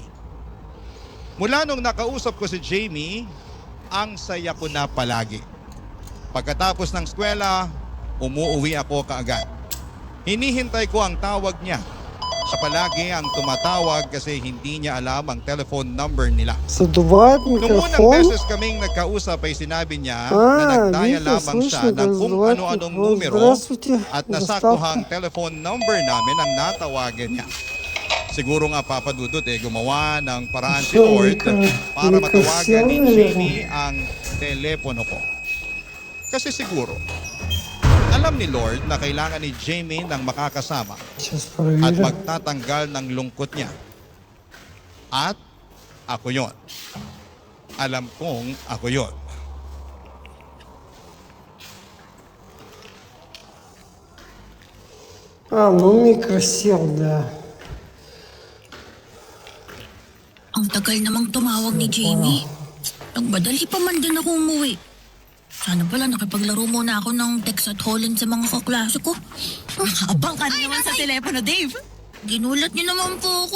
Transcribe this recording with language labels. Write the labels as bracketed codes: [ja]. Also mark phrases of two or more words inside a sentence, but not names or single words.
[tl] Mula nung nakausap ko si Jamie, ang saya ko na palagi. Pagkatapos ng eskwela, umuuwi ako kaagad. Hinihintay ko ang tawag niya. Siya palagi ang tumatawag kasi hindi niya alam ang [en] telephone number [tl] nila. [ru] Задувает [tl] Nung unang [ru] микрофон. [tl] beses kaming nagkausap ay sinabi niya na [ru] А, [tl] nagdaya [ru] видите, [tl] lamang siya [ru] слышно, [tl] ng [ru] как [tl] kung [ru] задувает [tl] ano-anong [ru] микрофон. [tl] numero [ru] Здравствуйте, [tl] at [ru] доставка. [tl] nasaktuhang [en] telephone number [tl] namin ang natawagan niya. Siguro nga papadudot gumawa ng paraan si So, Lord Mika- para Mika matawagan ni Sierra, Jamie ang telepono ko. Kasi siguro, alam ni Lord na kailangan ni Jamie ng makakasama [ru] Сейчас [tl] at [ru] проверю. [tl] magtatanggal ng lungkot niya. At ako yon. Alam kong ako yon. [ru] Ну микро сел, да. [tl] Ang tagal namang tumawag ni Jamie. Nagmadali pa man din ako umuwi. Sana pala nakipaglaro muna ako ng Texas Hold'em sa mga kaklase ko. Abang ka na naman sa telepono, Dave. Ginulat niyo naman po ako.